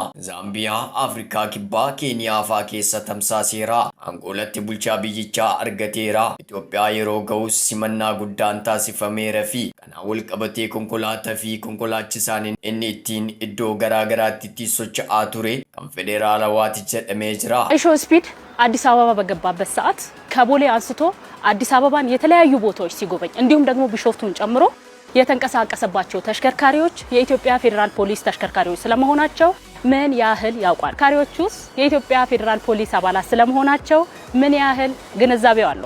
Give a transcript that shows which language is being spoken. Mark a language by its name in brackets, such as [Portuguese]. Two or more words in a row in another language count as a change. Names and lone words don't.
[Oromo] Zaambiyaa, Afrikaa Kibbaa, Keeniyaa fa'aa keessa tamsaaseera. Angoolatti bulchaa biyyichaa argateera. Itoophiyaa yeroo ga'us simannaa guddaan taasifameera fi kana wal qabatee konkolaataa fi konkolaachisaan inni ittiin iddoo garaagaraatti itti socho'aa ture kan federaalawaati jedhamee jira. [Amharic] Aishoo Ispeed አዲስ አበባ በገባበት ሰዓት ከቦሌ አንስቶ አዲስ አበባን የተለያዩ ቦታዎች ሲጎበኝ እንዲሁም ደግሞ ቢሾፍቱን ጨምሮ የተንቀሳቀሰባቸው ተሽከርካሪዎች የኢትዮጵያ ፌደራል ፖሊስ ተሽከርካሪዎች ስለመሆናቸው ምን ያህል ያውቃል? ተሽከርካሪዎቹስ የኢትዮጵያ ፌደራል ፖሊስ አባላት ስለመሆናቸው ምን ያህል ግንዛቤው አለው?